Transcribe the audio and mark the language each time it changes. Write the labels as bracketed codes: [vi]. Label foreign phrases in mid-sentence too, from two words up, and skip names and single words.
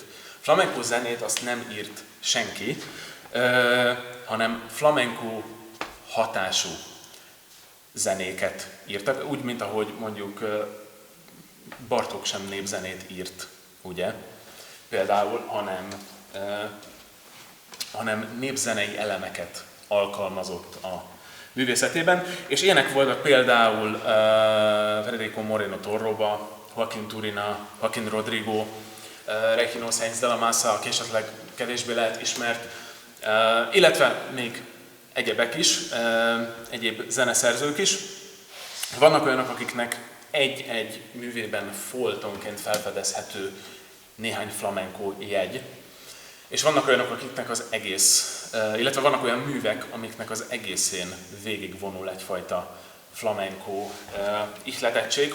[hu] Flamenco zenét azt nem írt senki, hanem flamenco hatású zenéket írtak, úgy, mint ahogy mondjuk Bartók sem népzenét írt, ugye? Például, hanem népzenei elemeket alkalmazott a művészetében, és ilyenek voltak például Federico Moreno Torroba, Joaquín Turina, Joaquín Rodrigo, Regino Sáenz de la Masa, aki esetleg kevésbé lehet ismert, illetve még egyebek is, egyéb zeneszerzők is. Vannak olyanok, akiknek egy-egy művében foltonként felfedezhető néhány flamenco jegy, és vannak olyanok, akiknek az egész, illetve vannak olyan művek, amiknek az egészén végigvonul egyfajta flamenco ihletettség.